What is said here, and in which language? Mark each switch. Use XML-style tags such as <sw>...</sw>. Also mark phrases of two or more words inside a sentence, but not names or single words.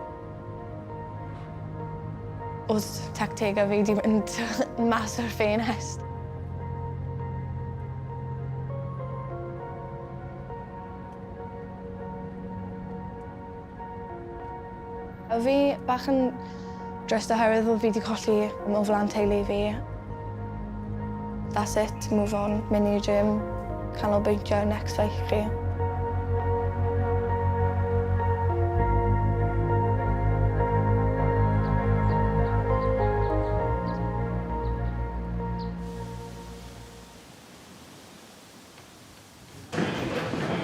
<cy>Oedd tactegau fi wedi mynd mas o'r ffenest. Fi bach yn drist oherwydd oedd fi wedi colli o flan teulu fi.</cy> <en>That's it, move on,</en> <cy>mynd i'r gym, canolbwyntio</cy> <en>next fight</en> <cy>chi. Dechreuais</cy>